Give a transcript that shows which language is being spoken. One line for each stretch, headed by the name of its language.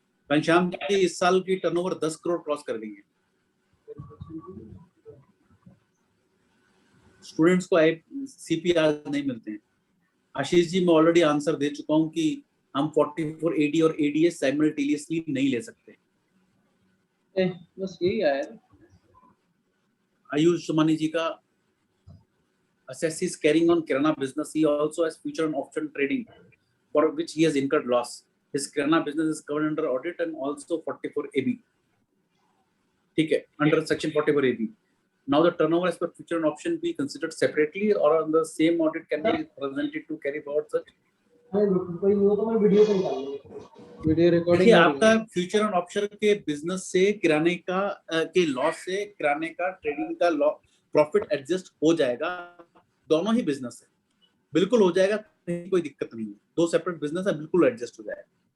Hindi: घनश्याम जी इस साल की टर्नओवर 10 करोड़ क्रॉस कर गई है। स्टूडेंट्स को सीपीआर नहीं मिलते हैं। आशीष जी मैं ऑलरेडी आंसर दे चुका हूं कि हम 44 एडी और एडीएस साइमल्टेनियसली नहीं ले सकते। बस यही आया।
English: आयुष सुमानी जी का assess is carrying on kirana business, he also has future and option trading for which he has incurred loss. His kirana business is covered under audit and also 44 AB,
Hindi: ठीक है,
English: under section 44 AB. Now the turnover as per future and option be considered separately or on the same audit can be presented to carry forward such। Video recording
Hindi: आपका future and option के business से किराने का के loss से किराने का trading का प्रॉफिट एडजस्ट हो जाएगा, दोनों ही बिजनेस है, बिल्कुल हो जाएगा, कोई दिक्कत नहीं है, दो सेपरेट बिजनेस है, बिल्कुल एडजस्ट हो जाएगा।